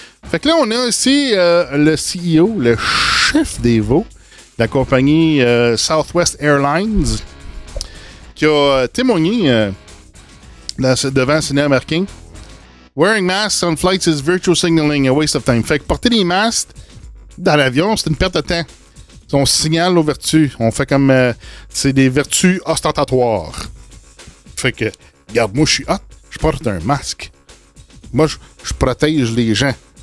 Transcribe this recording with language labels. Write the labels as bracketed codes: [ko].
[fr] Fait que là, on a aussi le CEO, le chef des veaux de la compagnie Southwest Airlines qui a témoigné devant le Sénat américain. [en] Wearing masks on flights is virtual signaling, a waste of time. [fr] Fait que porter des masques dans l'avion, c'est une perte de temps. On signale nos vertus. On fait comme... c'est des vertus ostentatoires. Fait que, regarde, moi, je suis hot, je porte un masque. Moi, je protège les gens.